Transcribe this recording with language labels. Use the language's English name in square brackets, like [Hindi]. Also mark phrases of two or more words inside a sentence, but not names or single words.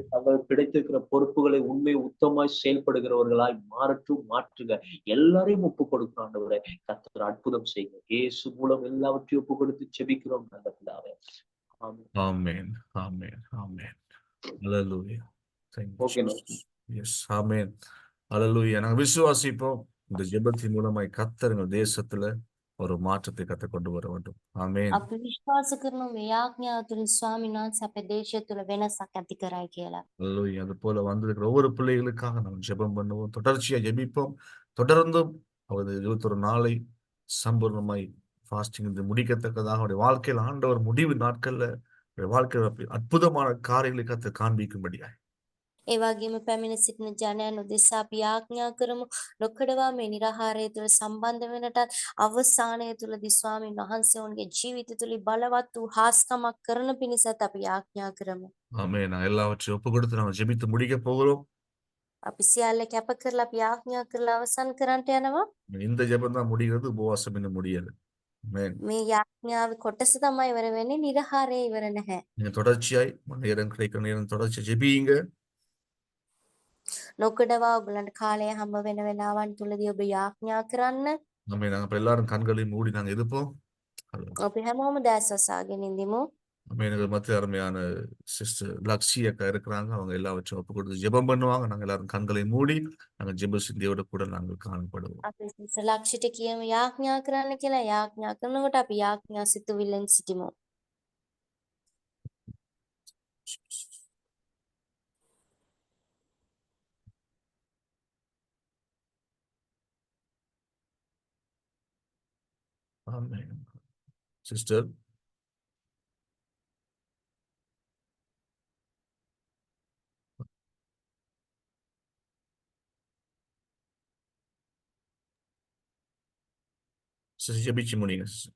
[Tamil] தங்களுக்கு கிடைத்திருக்கிற பொறுப்புகளை உண்மை உத்தமாய் செயல்படுகிறவர்களாய் மாற்றுங்க. எல்லாரையும் ஒப்பு கொடுக்கிறோம் ஆண்டவரே. கர்த்தர் அற்புதம் செய்யுங்க. இயேசு மூலம் எல்லாவற்றையும் ஒப்பு கொடுத்து ஜெபிக்கிறோம் நல்ல பிதாவே. ஆமென், ஆமென், ஆமென். ஹல்லேலூயா. [English] Thank you, [Tamil] ஓகே. [English] Jesus. Yes, [Tamil] ஆமென். ஹல்லேலூயா. நாங்க விசுவாசிப்போம், இந்த ஜெபத்தின் மூலமாய் கர்த்தர் எங்கள் தேசத்துல ஒரு மாற்றத்தை கர்த்தர் கொண்டு வர வேண்டும். ஆமென். [Sinhala] අපි විශ්වාස කරනවා මේ ආඥාව තුළ ස්වාමීන් වහන්සේ අපේ දේශය තුළ වෙනසක් ඇති කරයි කියලා. [Tamil] ஹல்லேலூயா. அது போல வந்திருக்கிற ஒவ்வொரு பிள்ளைகளுக்காக நாம் ஜெபம் பண்ணுவோம், தொடர்ச்சியா ஜெபிப்போம். தொடர்ந்தும் அவர் 21 நாளை சம்பூர்ணமாய் ஃபாஸ்டிங் முடிக்கத்தக்கதாக அவருடைய வாழ்க்கையில் ஆண்டவர் முடிவு நாட்கள்ல வாழ்க்கையில் அற்புதமான காரியங்களை கர்த்தர் காண்பிக்கும்படியாய் [Sinhala] ඒ වගේම පැමිණ සිටින ජනයන් උදෙසා අපි ආඥා කරමු නොකඩවා මේ නිරාහාරය තුළ සම්බන්ධ වෙනටත් අවසානය තුළදී ස්වාමීන් වහන්සේ ඔවුන්ගේ ජීවිත තුළ බලවත් වූ හාස්කමක් කරන පිණිසත් අපි ආඥා කරමු. [Tamil] ஆமென். நான் எல்லாவற்றையும் ஒப்பு கொடுத்து நம்ம ஜெபித்து முடிக்க போகிறோம். [Sinhala] අපි සියල්ල කැප කරලා අපි ආඥා කරලා අවසන් කරන්නට යනවා. [Tamil] இந்த ஜெபம் தான் முடிகிறது, உபவாசம் இன்னும் முடியல. ஆமென். [Sinhala] මේ යාඥාවේ කොටස තමයි ඉවර වෙන්නේ, නිරාහාරය ඉවර නැහැ. [Tamil] நீங்க தொடர்ச்சியாய் நேரம் கிடைக்கிற நேரம் தொடர்ச்சி ஜெபியுங்க. [Sinhala] නොකඩවා ඔයගලන්ට කාලය හම්බ වෙන වෙලාවන් තුලදී ඔබ යාඥා කරන්න. [Tamil] ஆமென். நாங்க இப்ப எல்லாரும் கண்களை மூடி நாங்க இருப்போம். [Sinhala] අපි හැමෝම දැස් වසාගෙන ඉඳිමු. [Tamil] ஆமென். எனக்கு மத்திய அருமையான சிஸ்டர் லக்ஷி அக்கா இருக்கிறாங்க. அவங்க எல்லாவற்றையும் ஒப்பு கொடுத்து ஜெபம் பண்ணுவாங்க. நாங்க எல்லாரும் கண்களை மூடி நாங்க ஜெப சிந்தியோட கூட நாங்கள் காணப்படுவோம். [Sinhala] අපි ලක්ෂිත කියමු යාඥා කරන්න කියලා. යාඥා කරනකොට අපි යාඥා සිතුවිල්ලෙන් සිටිමු. [Tamil] ஆமென். சிஸ்டர் ஜெபிச்சு முடியுங்க சிஸ்டர்.